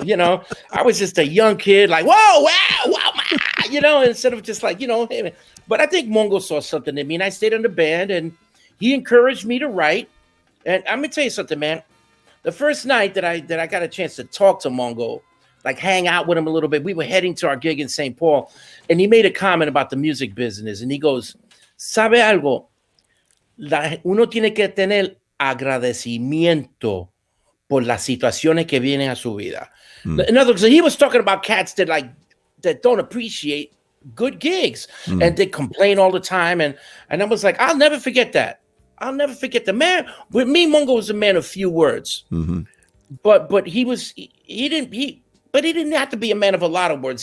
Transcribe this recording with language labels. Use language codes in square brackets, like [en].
[en] I was just a young kid, like, whoa, wow, instead of just like, hey, but I think Mongo saw something in me, and I stayed on the band, and he encouraged me to write. And I'm gonna tell you something, man. The first night that I got a chance to talk to Mongo, like hang out with him a little bit, we were heading to our gig in St. Paul, and he made a comment about the music business, and he goes, [es] "Sabe algo? Uno tiene que tener agradecimiento por las situaciones que vienen a su vida." [en] In other words, he was talking about cats that don't appreciate good gigs and they complain all the time, and I was like, I'll never forget that. I'll never forget the man. With me, Mongo was a man of few words, but he didn't have to be a man of a lot of words.